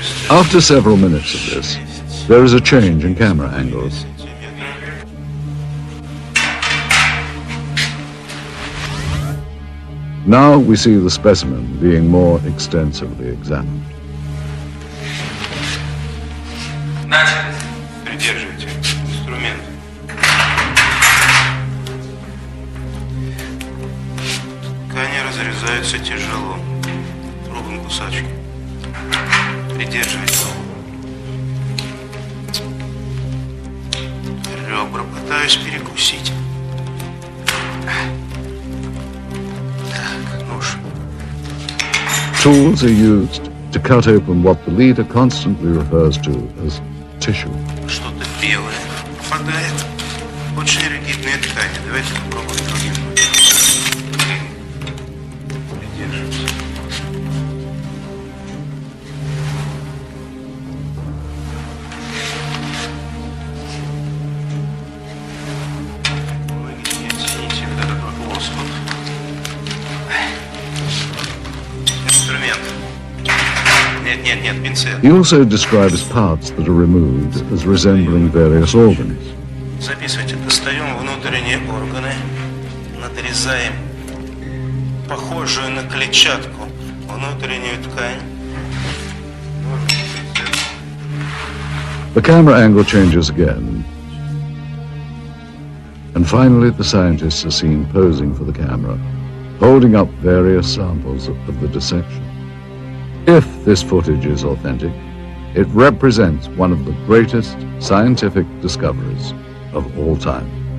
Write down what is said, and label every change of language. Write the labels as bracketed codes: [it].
[en] After several minutes of this, there is a change in camera angles. Now we see the specimen being more extensively examined. [ru] Придерживайте инструмент. Ткани разрезаются тяжело. Пробуем кусачки. Придерживайте. Ребра пытаюсь перекусить. [en] Tools are used to cut open what the leader constantly refers to as tissue. [ru] Что-то белое попадает. Очень ригидные ткани. Давайте попробуем другим. Придерживайся. Вы не оцените вот этот вот лоскут. Инструмент. Нет, пинцет. [en] He also describes parts that are removed as resembling various organs. [ru] Записывайте. Достаем внутренние органы, надрезаем похожую на клетчатку внутреннюю ткань. [en] The camera angle changes again. And finally the scientists are seen posing for the camera, holding up various samples of the dissection. If this footage is authentic, it represents one of the greatest scientific discoveries of all time.